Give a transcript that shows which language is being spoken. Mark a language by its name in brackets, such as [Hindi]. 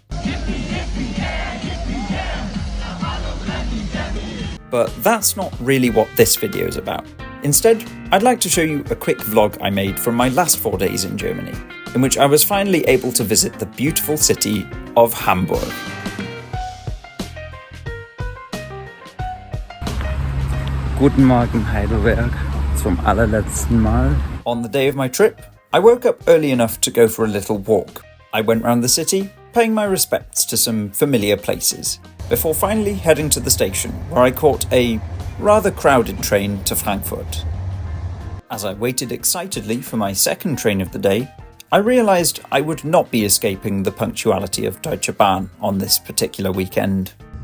[English] But that's not really what this video is about. Instead, I'd like to show you a quick vlog I made from my last 4 days in Germany, in which I was finally able to visit the beautiful city of Hamburg. [German] Guten Morgen Heidelberg, zum allerletzten Mal. [English] On the day of my trip, I woke up early enough to go for a little walk. I went round the city, paying my respects to some familiar places, before finally heading to the station, where I caught a rather crowded train to Frankfurt. As I waited excitedly for my second train of the day, I realised I would not be escaping the punctuality of Deutsche Bahn on this particular weekend.